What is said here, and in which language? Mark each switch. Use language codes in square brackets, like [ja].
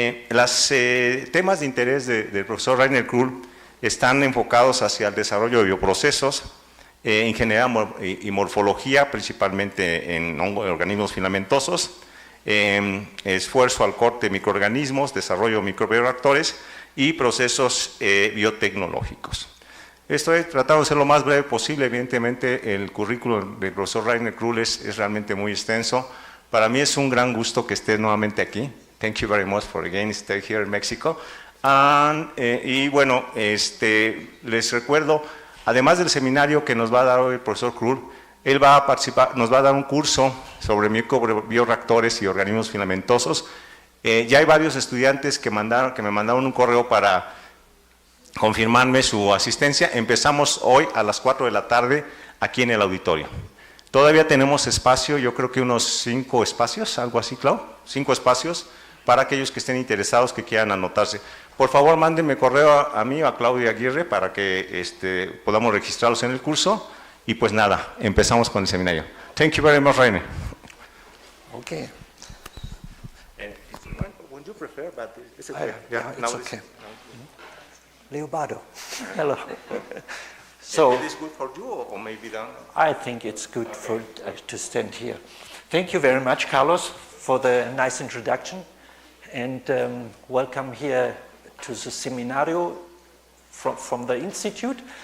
[es] Los temas de interés del profesor Rainer Krull están enfocados hacia el desarrollo de bioprocesos, ingeniería y morfología, principalmente en organismos filamentosos, esfuerzo al corte de microorganismos, desarrollo de microbioreactores y procesos biotecnológicos. Esto he tratado de ser lo más breve posible. Evidentemente el currículum del profesor Rainer Krull es realmente muy extenso. Para mí es un gran gusto que esté nuevamente aquí. [en] Thank you very much for again stay here in Mexico. [es] Y bueno, les recuerdo, además del seminario que nos va a dar hoy el profesor Krull, Él va a participar, nos va a dar un curso sobre microreactores y organismos filamentosos. Ya hay varios estudiantes que me mandaron un correo para confirmarme su asistencia. Empezamos hoy a las 4 de la tarde aquí en el auditorio. Todavía tenemos espacio, yo creo que unos 5 espacios, algo así, Clau, 5 espacios para aquellos que estén interesados, que quieran anotarse. Por favor, mándenme correo a mí o a Claudia Aguirre para que podamos registrarlos en el curso. Y pues nada, empezamos con el seminario. [en] Thank you very much, Rainer. Okay. Would you prefer, but it's okay. It's okay. Leobardo, hello. So, is this good for you or maybe down? I think it's good for to stand here. Thank you very much, Carlos, for the nice introduction, and welcome here to the seminario from the Institute.